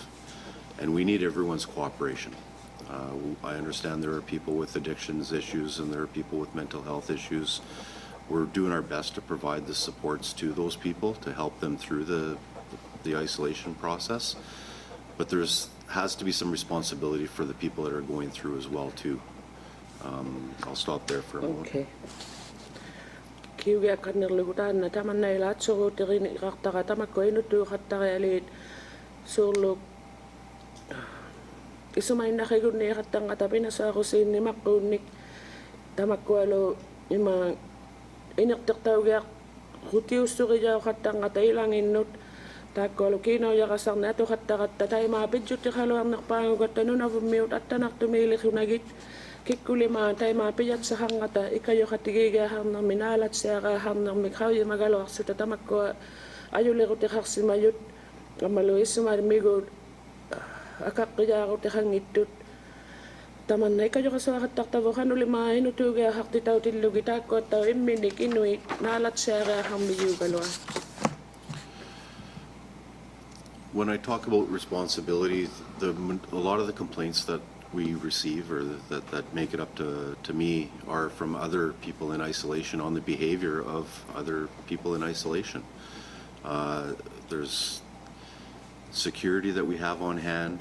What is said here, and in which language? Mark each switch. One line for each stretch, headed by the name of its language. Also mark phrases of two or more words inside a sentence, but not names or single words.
English: And we need everyone's cooperation. I understand there are people with addictions issues and there are people with mental health issues. We're doing our best to provide the supports to those people to help them through the isolation process. But has to be some responsibility for the people that are going through as well too. I'll stop there for a moment.
Inuktitut: Okay. Kiuga kannerlugutaan na taman na ilat so tirin iqartara tamakko inutu qattarialit suurluk isumain nakigunni qattanga tapina saaqusin nimaqqunnik tamakko alo ima inertertaugia qutiussuriyaa qattanga tailanginnut taakkoalu kiinoyaqasarna atuqattaqatta taimaa pidjutti qaluarnerpaangugatta Nunavummiut attanartumiiliqunagit kikkulimaa taimaa pijatsahangata ikajoqatigiigaaharnermi naalatsiaqaaharnermi qauyimagaluarsuta tamakkoa ajuliqutiqarsimayut kammalu issumaarmigu akaqqijaaruteqangittut tamanna ikajoqasuaqattartavu qanulimaa inutuugiahartitautillugi taakkoattau imminik inuit naalatsiaqaaharmiyuugalua.
English: When I talk about responsibility, a lot of the complaints that we receive or that make it up to me are from other people in isolation on the behavior of other people in isolation. There's security that we have on hand.